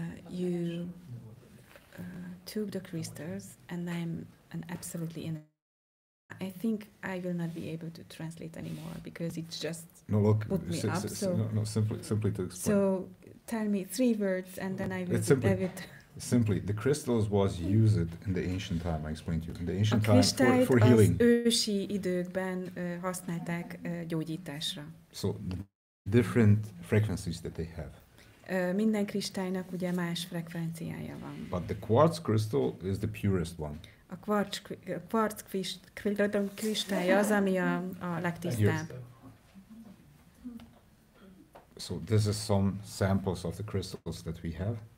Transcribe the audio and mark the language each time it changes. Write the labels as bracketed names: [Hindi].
[English] You took the crystals and then and absolutely in. I think I will not be able to translate anymore because it just put me up. So simply to explain. So tell me 3 words and then I will have it. Simply, the crystals was used in the ancient time. I explained to you. In the ancient time for healing. healing. [Hungarian] Az ősi időkben használták gyógyításra. [English] So the different frequencies that they have. [Hungarian] Minden kristálynak ugye más frekvenciája van. [English] But the quartz crystal is the purest one. [Hungarian] A kvarc kristály az, ami a legtisztább. [English] So this is some samples of the crystals that we have.